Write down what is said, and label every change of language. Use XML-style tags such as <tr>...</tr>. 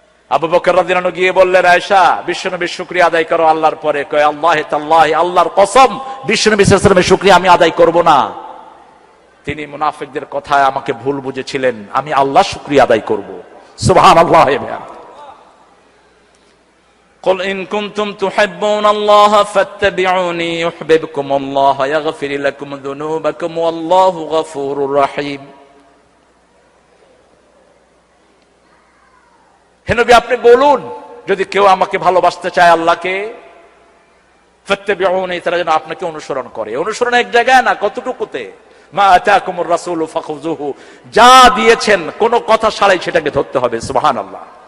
<bn>আবু বকর রাদিয়াল্লাহু আনহু গিয়ে বললেন, আয়েশা বিশ্বনবীর শুকরিয়া আদায় করো আল্লাহর পরে। কয়, আল্লাহি তাআলাহি, আল্লাহর কসম বিশ্বনবী সাল্লাল্লাহু আলাইহি ওয়াসাল্লামের শুকরিয়া আমি আদায় করব না। তিনি মুনাফিকদের কথায় আমাকে ভুল বুঝেছিলেন, আমি আল্লাহর শুকরিয়া আদায় করব। সুবহানাল্লাহ।</bn> <ar>قل إن كنتم تحبون الله فاتبعوني يحببكم الله يغفر لكم ذنوبكم والله غفور رحيم।</ar> <bn>হে নবী, আপনি বলুন, যদি কেউ আমাকে ভালোবাসতে চায় আল্লাহকে, ফাত্তাবিউনি, তারা যেন আপনাকে অনুসরণ করে। অনুসরণ এক জায়গায় না, কতটুকুতে?</bn> <ar>মা আতাকুমুর রাসূলু ফাখুযুহু,</ar> <bn>যা দিয়েছেন কোন কথা ছাড়াই সেটাকে ধরতে হবে। সুবহানাল্লাহ।</bn>